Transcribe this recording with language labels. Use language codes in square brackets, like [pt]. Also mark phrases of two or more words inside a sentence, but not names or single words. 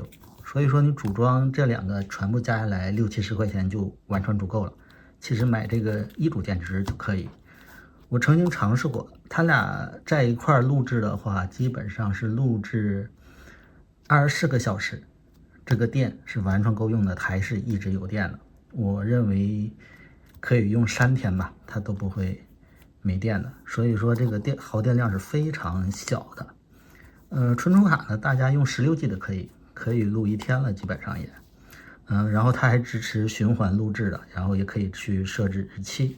[zh] 所以說，你組裝這兩個全部加下來60-70塊錢就完全足夠了。其實買這個一組電池就可以。我曾經嘗試過，它倆在一塊錄制的話，基本上是錄制24個小時，這個電是完全夠用的，還是一直有電的。我認為可以用3天吧，它都不會沒電的。所以說，這個耗電量是非常小的。存儲卡呢，大家用16G 的可以錄1天了，基本上也。然後它還支持循環錄制的，然後也可以去設置日期。